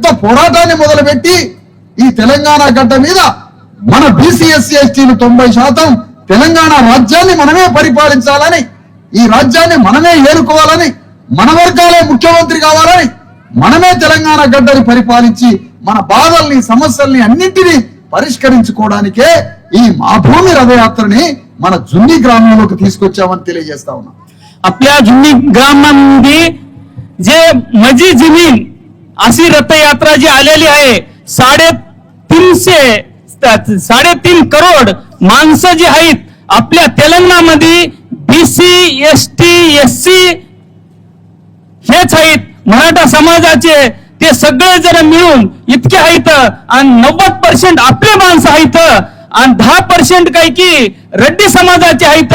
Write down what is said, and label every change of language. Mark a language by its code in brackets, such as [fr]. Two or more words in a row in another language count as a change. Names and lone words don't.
[te] పోరాటాన్ని మొదలుపెట్టి ఈ తెలంగాణ గడ్డ మీద మన బీసీ ఎస్సీ ఎస్టీలు 90% తెలంగాణ రాజ్యాన్ని మనమే పరిపాలించాలని, ఈ రాజ్యాన్ని మనమే ఏలుకోవాలని, మన వర్గాలే ముఖ్యమంత్రి కావాలని, మనమే తెలంగాణ గడ్డని పరిపాలించి మన బాధల్ని సమస్యల్ని అన్నింటినీ పరిష్కరించుకోవడానికే ఈ మా భూమి రథయాత్రని మన జున్ని గ్రామంలోకి తీసుకొచ్చామని తెలియజేస్తా ఉన్నాం. [mr] आपल्या जुनी ग्रामामध्ये जे मजी जमीन अशी रथयात्रा जी आलेली आहे 3.5 करोड माणसं जी आहेत आपल्या तेलंगणामध्ये बीसी एसटी एससी हेच आहेत, मराठा समाजाचे ते सगळे जर मिळून इतके आहेत आणि 90% आपले माणसं आहेत आणि 10% काही की रेड्डी समाजाचे आहेत.